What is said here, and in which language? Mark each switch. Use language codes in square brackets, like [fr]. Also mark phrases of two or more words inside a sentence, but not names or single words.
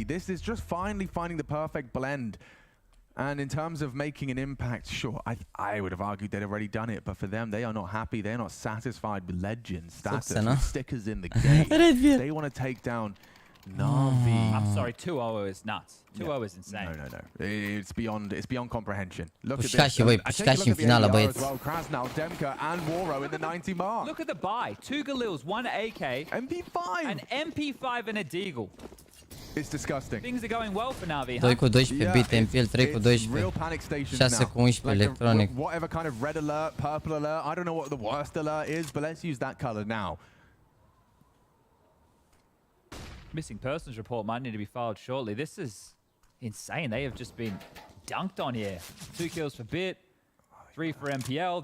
[en] This is just finally finding the perfect blend. And in terms of making an impact, sure, I would have argued they'd already done it, but for them, they are not happy. They're not satisfied with legend status, with stickers in the game. They want to take down Na'Vi. I'm sorry, 2-0 is nuts. 2-0 is insane. No. It's beyond comprehension. Look at this. [ro] Pușcași în finală, băieți. [en] Krasnal, Demka, and Waro in the 90 mark. Look at the buy. 2 Galils, 1 AK. MP5. An MP5 and a Deagle. It's disgusting. Things are going well for Na'Vi. [ro] 2 cu 12 beat MPL, 3 cu 12. 6 cu 11 electronic. [en] Whatever kind of red alert, purple alert, I don't know what the worst alert is, but let's use that color now. Missing persons report might need to be filed shortly. This is insane. They have just been dunked on here. 2 kills for Bit, 3 for MPL.